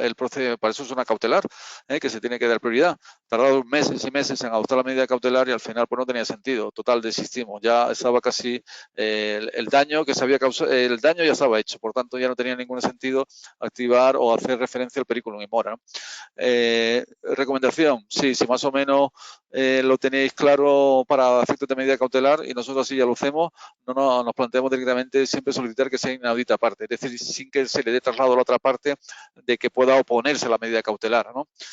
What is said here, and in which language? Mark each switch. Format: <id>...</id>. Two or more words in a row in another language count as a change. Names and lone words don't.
<es>El proceso, para eso es una cautelar, que se tiene que dar prioridad. Tardaron meses y meses en adoptar la medida cautelar y al final pues no tenía sentido. Total, desistimos. Ya estaba casi el daño que se había causado, el daño ya estaba hecho, por tanto ya no tenía ningún sentido activar o hacer referencia al</es> <la>periculum in mora,</la> <es>¿no? Recomendación, sí, si más o menos lo tenéis claro para efectos de medida cautelar y nosotros así ya lo hacemos, nos planteamos directamente siempre solicitar que sea</es> <la>inaudita parte,</la> <es>es decir, sin que se le dé traslado a la otra parte de que pueda oponerse a la medida cautelar, ¿no?</es>